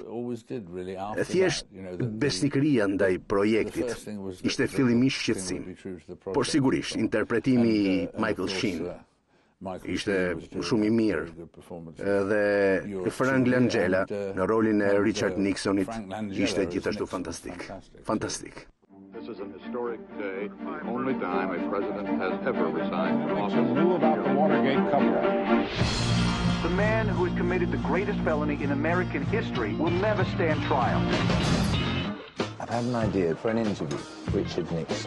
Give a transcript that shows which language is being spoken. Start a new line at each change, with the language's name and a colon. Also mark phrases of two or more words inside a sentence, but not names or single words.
Albanian: Thjesht besnikëria ndaj projektit ishte fillimisht shqetësim. Por sigurisht, interpretimi i Michael Sheen ishte shumë i mirë. Dhe Frank Langella në rolin e Richard Nixonit ishte gjithashtu fantastik. Fantastik.
English: This is an historic day, the only time a president has ever resigned from office. Knew about the Watergate cover-up. The man who has committed the greatest felony in American history will never stand trial. I've had an idea for an interview, Richard Nixon.